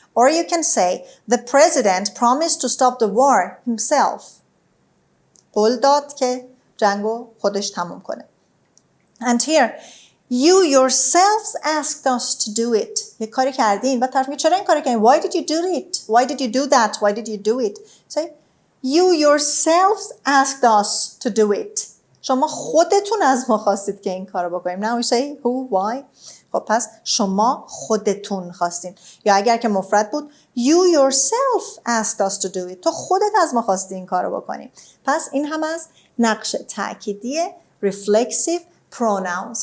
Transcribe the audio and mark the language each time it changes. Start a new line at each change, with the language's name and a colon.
English: Or you can say the president promised to stop the war himself.
Persian: قول داد که جنگ رو خودش تموم کنه.
English: And here you yourselves asked us to do it.
Persian: یه کاری کردین و طرف میگه چرا این کاری کردین؟
English: Why did you do it? Why did you do that? Why did you do it? Say you yourselves asked us to do it.
Persian: شما خودتون از ما خواستید که این کارو بکنیم.
English: Now we say who, why.
Persian: خب پس شما خودتون خواستین. یا اگر که مفرد بود
English: you yourself asked us to do it.
Persian: تو خودت از ما خواستی این کارو بکنیم. پس این هم از نقش تأکیدی reflexive pronouns.